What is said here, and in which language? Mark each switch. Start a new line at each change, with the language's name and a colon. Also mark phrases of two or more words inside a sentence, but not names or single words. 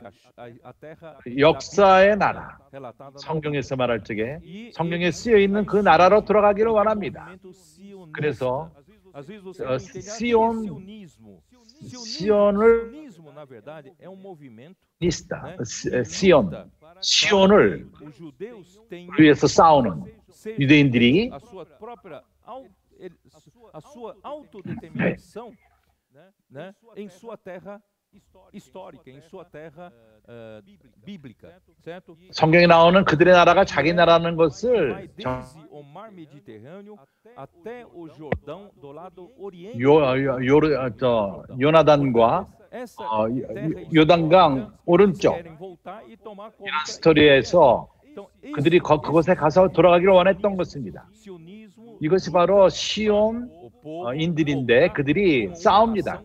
Korean: 역사의 나라, 성경에서 말할 적에 성경에 쓰여있는 그 나라로 돌아가기를 원합니다. 그래서 시온을 위해서 싸우는 유대인들이
Portuguese: em sua terra histórica, em sua terra bíblica, certo?
Korean: 성경에 나오는 그들의 나라가 자기 나라는 것을
Portuguese: desde o mar Mediterrâneo até o Jordão do lado oriente.
Korean: 요나단과 요단강 오른쪽 이런 스토리에서 그들이 그곳에 가서 돌아가기를 원했던 것입니다. 이것이 바로 시온인들인데 그들이 싸웁니다.